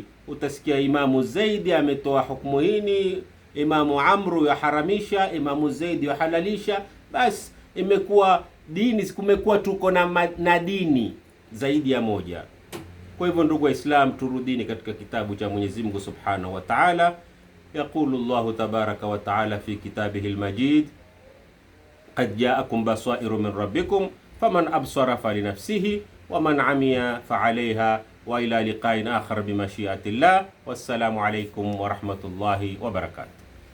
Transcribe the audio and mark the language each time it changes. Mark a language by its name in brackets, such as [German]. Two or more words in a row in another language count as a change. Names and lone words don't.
[Swahili] Utasikia Imamu Zaidi ametoa hukumu hii, Imamu Amru yaharamisha, Imamu Zaidi yahalalisha. Basi imekuwa dini, kumekuwa tuko na dini zaidi ya moja. Kwa hivyo ndugu Waislamu, turudini katika kitabu cha Mwenyezi Mungu [Arabic] سبحانه وتعالى. يقول الله تبارك وتعالى في كتابه المجيد قد جاءكم بصائر من ربكم فمن أبصر فلنفسه ومن عمي فعليها وإلى لقاء آخر بمشيئة الله. والسلام عليكم ورحمة الله وبركاته.